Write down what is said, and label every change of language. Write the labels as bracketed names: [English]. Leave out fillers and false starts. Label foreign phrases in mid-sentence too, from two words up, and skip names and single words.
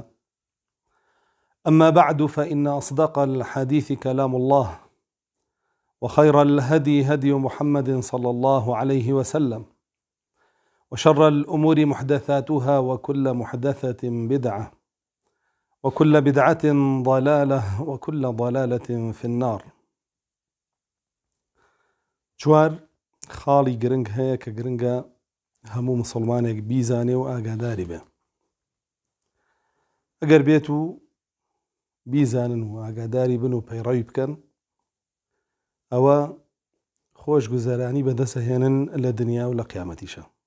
[Arabic] أما بعد فإن أصدق الحديث كلام الله وخير الهدي هدي محمد صلى الله عليه وسلم وشر الأمور محدثاتها وكل محدثة بدعة وكل بدعة ضلالة وكل ضلالة في النار. [Central Kurdish] چوار خاڵی گرنگ هەیە کە گرنگە هەموو مسلمانێک بیزانێ و ئاگاداری بێ. ئەگەر بێت و بیزانن و ئاگاداری بن و پەیڕەوی بکەن ئەوە خۆش گوزەرانی بەدەستەهێنن لە دنیا و لە قیامەتیشە.